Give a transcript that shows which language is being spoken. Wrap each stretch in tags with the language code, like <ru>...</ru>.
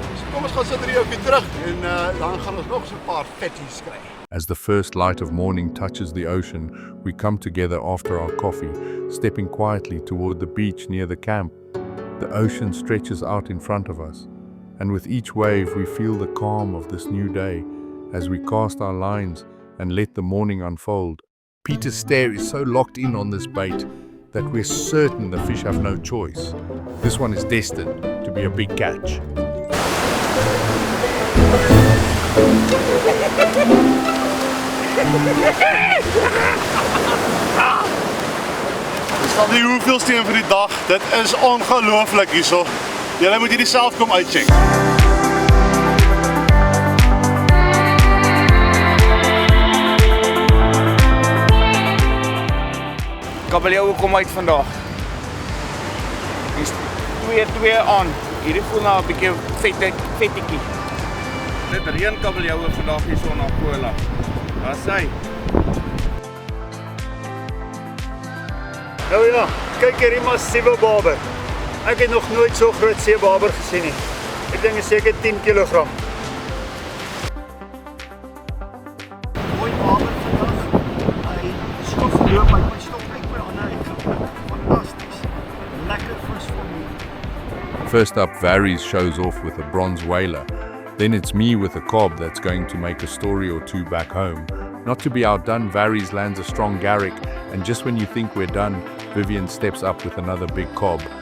<af>So kom ons gaan sit hier 'n bietjie terug en dan gaan ons nog so 'n paar vetties kry.</af> <en>As the first light of morning touches the ocean, we come together after our coffee, stepping quietly toward the beach near the camp. The ocean stretches out in front of us, and with each wave we feel the calm of this new day as we cast our lines and let the morning unfold. Peter's stare is so locked in on this bait that we're certain the fish have no choice. This one is destined to be a big catch.</en> <af>Dis al die hoeveelste een vir die dag. Dit is ongelooflik hierso. Julle moet hierdie self kom uitcheck. Kabeljou kom uit vandag. Dis 2 aan. Hierdie voel nou 'n bietjie vettetjie. Dit reën kabeljoue vandag hier so in Angola. Daar's hy. Nou ja, kyk hierdie massiewe baber. Ek het nog nooit so groot seebaber gesien nie. Ek dink is seker 10 kg. Mooi baber vandag. Hy skof loop uit my stop uit my hande uitgepak. Fantasties. Lekker vis vir my.</af> <en>First up, Varys shows off with a bronze whaler. Then it's me with a cob that's going to make a story or two back home. Not to be outdone, Varys lands a strong garrick, and just when you think we're done, Vivian steps up with another big cob.</en>